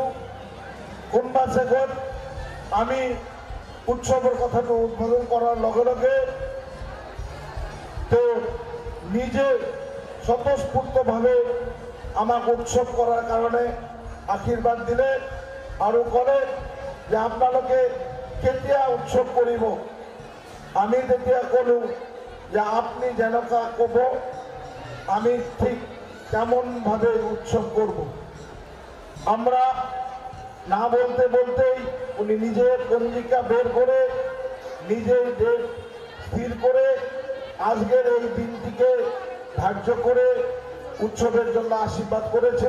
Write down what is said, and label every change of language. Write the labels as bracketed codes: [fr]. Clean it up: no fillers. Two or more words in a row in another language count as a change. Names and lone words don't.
[as] কোনোবা চেগত আমি উৎসৱৰ কথাটো উদ্বোধন কৰাৰ লগে লগে তেওঁ নিজে স্বতঃস্ফূৰ্তভাৱে আমাক উৎসৱ কৰাৰ কাৰণে আশীৰ্বাদ দিলে আৰু ক'লে যে আপোনালোকে কেতিয়া উৎসৱ কৰিব। আমি তেতিয়া ক'লোঁ যে [bn] আপনি যেনকা কব আমি ঠিক তেমনভাবে উৎসব করব। আমরা না বলতে বলতেই উনি নিজের পঞ্জিকা বের করে নিজের ডেট স্থির করে আজকের এই দিনটিকে ধার্য করে উৎসবের জন্য আশীর্বাদ করেছিল।